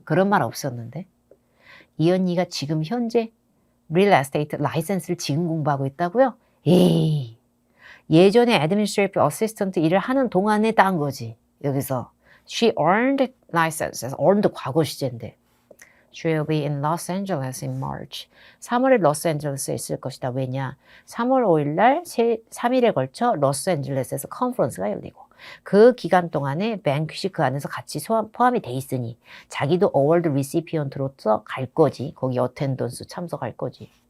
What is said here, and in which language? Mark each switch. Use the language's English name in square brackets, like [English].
[Korean] 그런 말 없었는데 이 언니가 지금 현재 real estate 라이센스를 지금 공부하고 있다고요? 에이, 예전에 [English] administrative assistant [Korean] 일을 하는 동안에 딴 거지. 여기서 [English] she earned license, earned [Korean] 과거 시제인데 [English] She will be in Los Angeles in March. [Korean] 3월에 로스앤젤레스에 있을 것이다. 왜냐? 3월 5일 날 3일에 걸쳐 로스앤젤레스에서 컨퍼런스가 열리고 그 기간 동안에 뱅퀴시 그 안에서 같이 포함이 돼 있으니 자기도 어워드 리시피언트로서 갈 거지. 거기 어텐던스 참석할 거지.